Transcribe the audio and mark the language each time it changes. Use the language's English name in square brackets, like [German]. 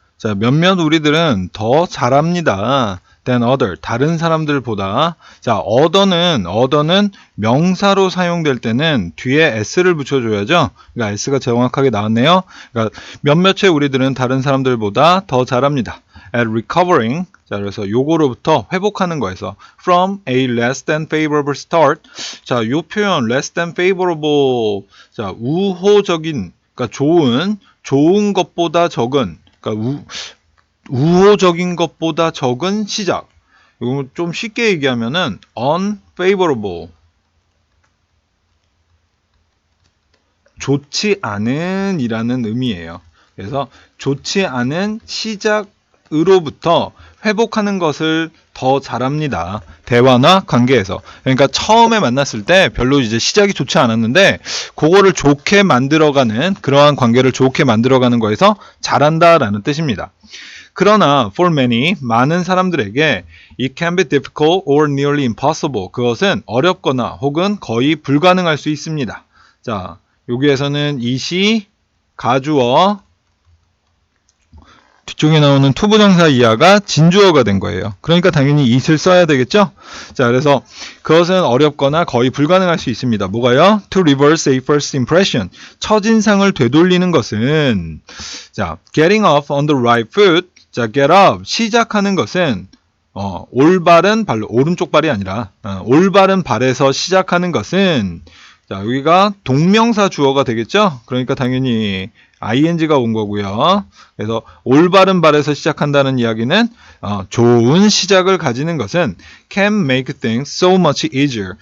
[Korean] 자, 몇몇 우리들은 더 잘합니다. [English] than other. [Korean] 다른 사람들보다. 자, other는 명사로 사용될 때는 뒤에 s를 붙여줘야죠. 그러니까 s가 정확하게 나왔네요. 그러니까 몇몇의 우리들은 다른 사람들보다 더 잘합니다. [English] at recovering. [Korean] 자, 그래서 요거로부터 회복하는 거에서 [English] from a less than favorable start. [Korean] 자, 요 표현 [English] less than favorable. [Korean] 자, 우호적인, 그러니까 좋은 것보다 적은, 그러니까 우호적인 것보다 적은 시작. 이거 좀 쉽게 얘기하면은 unfavorable. 좋지 않은 이라는 의미예요. 그래서 좋지 않은 시작으로부터 회복하는 것을 더 잘합니다. 대화나 관계에서. 그러니까 처음에 만났을 때 별로 이제 시작이 좋지 않았는데 그거를 좋게 만들어가는, 그러한 관계를 좋게 만들어가는 거에서 잘한다라는 뜻입니다. 그러나 [English] for many, [Korean] 많은 사람들에게 [English] it can be difficult or nearly impossible. [Korean] 그것은 어렵거나 혹은 거의 불가능할 수 있습니다. 자, 여기에서는 it이 가주어, 뒤쪽에 나오는 투부정사 이하가 진주어가 된 거예요. 그러니까 당연히 it을 써야 되겠죠? 자, 그래서 그것은 어렵거나 거의 불가능할 수 있습니다. 뭐가요? [English] To reverse a first impression. [Korean] 첫인상을 되돌리는 것은, 자, [English] getting off on the right foot. 자, get up. [Korean] 시작하는 것은, 올바른 발로, 오른쪽 발이 아니라, 올바른 발에서 시작하는 것은, 자, 여기가 동명사 주어가 되겠죠? 그러니까 당연히 ing가 온 거고요. 그래서 올바른 발에서 시작한다는 이야기는 좋은 시작을 가지는 것은 [English] can make things so much easier.